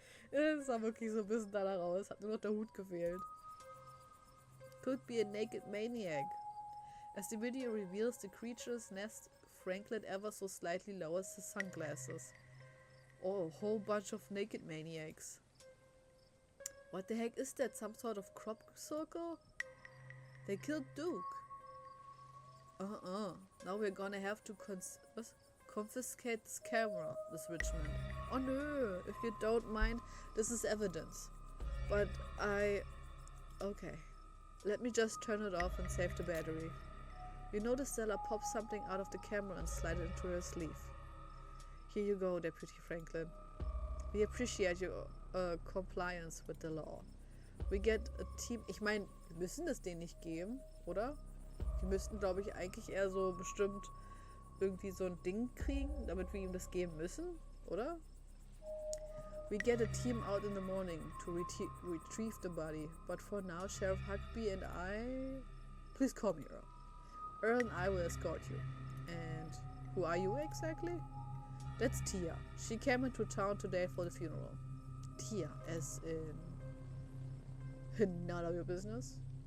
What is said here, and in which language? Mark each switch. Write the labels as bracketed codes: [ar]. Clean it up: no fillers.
[de] Das sah wirklich so ein bisschen danach aus. Hat nur noch der Hut gefehlt. [en] Could be a naked maniac. As the video reveals the creature's nest, Franklin ever so slightly lowers his sunglasses. Oh, a whole bunch of naked maniacs. What the heck is that? Some sort of crop circle? They killed Duke. Now we're gonna have to confiscate this camera, Miss Richmond. Oh no, if you don't mind, this is evidence. But okay. Let me just turn it off and save the battery. You notice Stella pops something out of the camera and slide it into her sleeve. Here you go, Deputy Franklin. We appreciate your compliance with the law. We get a team... [de] Ich meine, wir müssen das denen nicht geben, oder? Die müssten, glaube ich, eigentlich eher so bestimmt irgendwie so ein Ding kriegen, damit wir ihm das geben müssen, oder? [en] We get a team out in the morning to retrieve the body, but for now, Sheriff Huckabee and I... Please call me Earl. Earl and I will escort you. And who are you exactly? That's Tia. She came into town today for the funeral. Tia, as in none of your business.